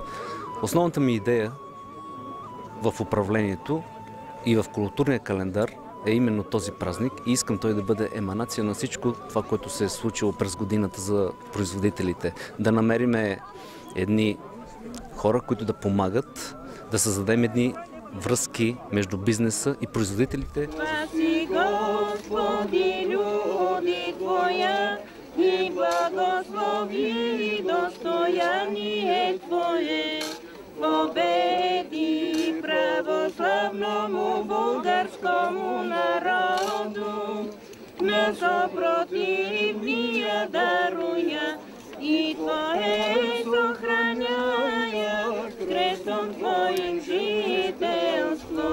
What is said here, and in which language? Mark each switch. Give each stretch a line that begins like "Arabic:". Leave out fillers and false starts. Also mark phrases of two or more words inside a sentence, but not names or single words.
Bulgarian: Основната ми идея в управлението и в културния календар е именно този празник и искам той да бъде еманация на всичко това, което се е случило през годината за производителите. Да намерим едни хора, които да помагат, да създадем едни връзки между бизнеса и производителите.
Church Slavic: Спаси, Господи, люди Твоя и благослови достояние Твое. Победи православному българскому народу, на съпротивния даруя и Твое сохраняя крестом Твоим жителство.